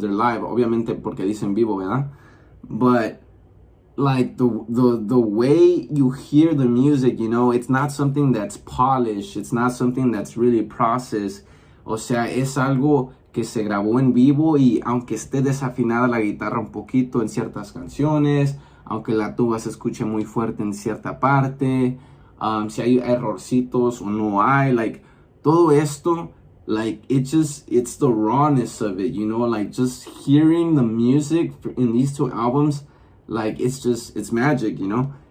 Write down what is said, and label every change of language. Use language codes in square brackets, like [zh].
[en] They're live, [es] obviamente porque dicen Vivo, ¿verdad? [en] But like the way you hear the music, you know, it's not something that's polished. It's not something that's really processed. [es] O sea, es algo que se grabó en vivo, y aunque esté desafinada la guitarra un poquito en ciertas canciones, aunque la tuba se escuche muy fuerte en cierta parte, si hay errorcitos o no hay, like todo esto, [en] like it's the rawness of it, you know. Like just hearing the music in these 2 albums, like it's magic, you know.